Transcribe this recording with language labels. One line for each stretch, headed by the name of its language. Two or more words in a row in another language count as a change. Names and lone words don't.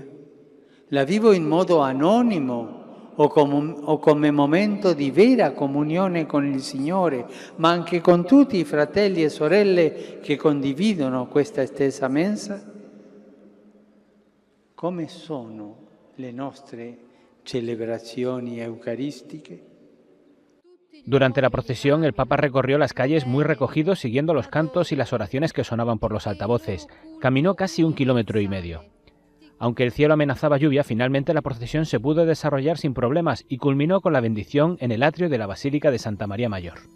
Italian: La vivo in modo anonimo o come momento di vera comunione con il Signore, ma anche con tutti i fratelli e sorelle che condividono questa stessa mensa? Come sono le nostre celebrazioni eucaristiche?
Spanish: Durante la procesión, el Papa recorrió las calles muy recogido siguiendo los cantos y las oraciones que sonaban por los altavoces. Caminó casi 1,5 kilómetros. Aunque el cielo amenazaba lluvia, finalmente la procesión se pudo desarrollar sin problemas y culminó con la bendición en el atrio de la Basílica de Santa María Mayor.